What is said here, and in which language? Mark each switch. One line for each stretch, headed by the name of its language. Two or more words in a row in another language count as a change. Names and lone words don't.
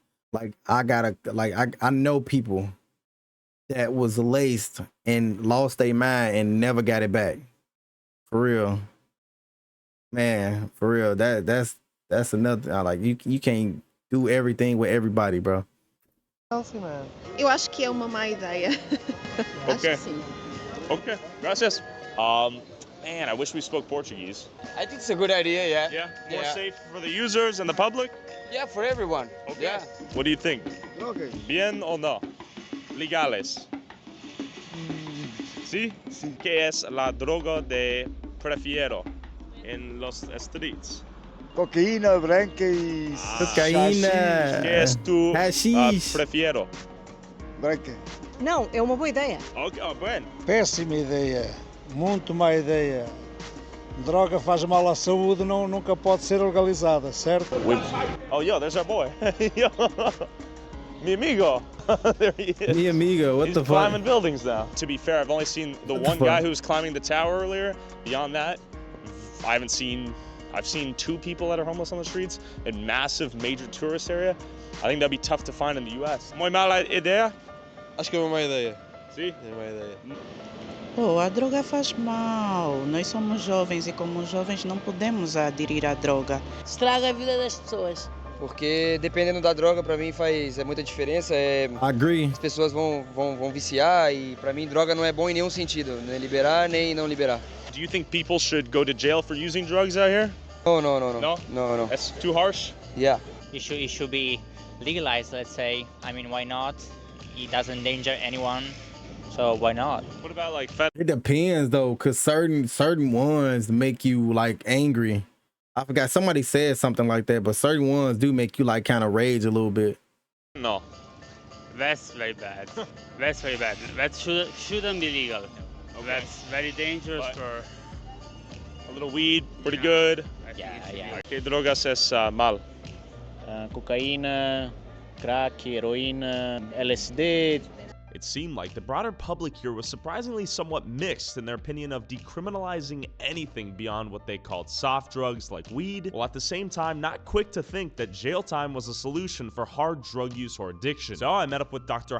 English: Like I know people that was laced and lost their mind and never got it back. For real. Man, for real. That's another like you can't do everything with everybody, bro. Healthy, man.
Portuguese: Eu acho que é uma má ideia. Acho que sim.
Spanish: Okay. Gracias.
English: Man, I wish we spoke Portuguese. I think it's a good idea, yeah. Yeah? More safe for the users and the public? Yeah, for everyone. Okay. Yeah. What do you think? Okay.
Spanish: Bien o no? Legales. ¿Sí? ¿Qué es la droga de prefiero en los streets?
Portuguese: Cocaína branca e Cocaína.
Spanish: ¿Qué es tu prefiero?
Portuguese: branca. Não, é uma boa ideia.
Spanish: Okay, bueno.
Portuguese: Péssima ideia. Muito má ideia. Droga faz mal à saúde, nunca pode ser legalizada, certo?
English: Oh, yo, there's our boy. Yo.
Spanish: Mi amigo.
English: There he is.
Spanish: Mi amigo,
English: what the fuck? He's climbing buildings now. To be fair, I've only seen the one guy who was climbing the tower earlier. Beyond that, I've seen 2 people that are homeless on the streets in massive major tourist area. I think that'd be tough to find in the US.
Spanish: Muy mala idea?
Portuguese: Acho que é uma má ideia. Sim? É uma má ideia. Pô, a droga faz mal. Nós somos jovens e como jovens não podemos aderir à droga. Estraga a vida das pessoas. Porque dependendo da droga, pra mim faz muita diferença.
English: Agree.
Portuguese: As pessoas vão viciar e pra mim droga não é bom em nenhum sentido, nem liberar nem não liberar.
English: Do you think people should go to jail for using drugs out here? No. No? That's too harsh? Yeah. It should be legalized, let's say. I mean, why not? It doesn't endanger anyone. So why not? What about like It depends though, cause certain ones make you like angry. I forgot somebody said something like that, but certain ones do make you like kind of rage a little bit. No. That's very bad. That's very bad. That shouldn't be legal. Okay. That's very dangerous for. A little weed, pretty good. Yeah.
Spanish: ¿Qué drogas es mal? Cocaína, crack, heroína, LSD.
English: It seemed like the broader public here was surprisingly somewhat mixed in their opinion of decriminalizing anything beyond what they called soft drugs like weed, while at the same time not quick to think that jail time was a solution for hard drug use or addiction. So I met up with Dr.